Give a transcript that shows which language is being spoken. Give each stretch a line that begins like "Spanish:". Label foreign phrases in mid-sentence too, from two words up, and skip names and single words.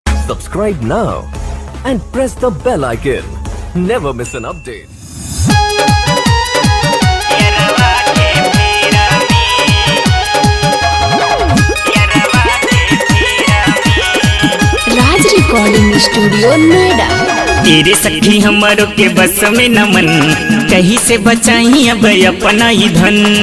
English: Subscribe now and press the bell icon. Never miss an update.
Hindi: राज रिकॉर्डिंग स्टूडियो नोएडा। तेरे सखी हमारो के बस में न मन, कहीं से बचाई अब अपना ही धन।